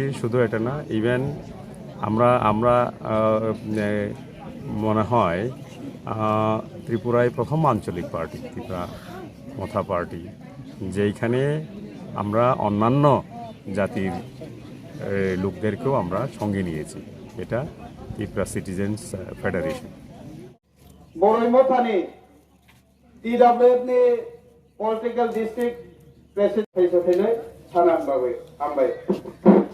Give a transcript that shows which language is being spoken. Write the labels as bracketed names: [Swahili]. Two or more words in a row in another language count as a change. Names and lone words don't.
[Bangla] শুধু এটা না, ইভেন আমরা মনে হয় ত্রিপুরায় প্রথম আঞ্চলিক পার্টি ত্রিপুরামথা পার্টি, যেইখানে আমরা অন্যান্য জাতির লোকদেরকেও আমরা সঙ্গে নিয়েছি। এটা ত্রিপুরা সিটিজেন্স ফেডারেশন। [Kok Borok] বরৈমথানি TWF नि [English] political district president [Kok Borok] सानाम बाबे हामबाय।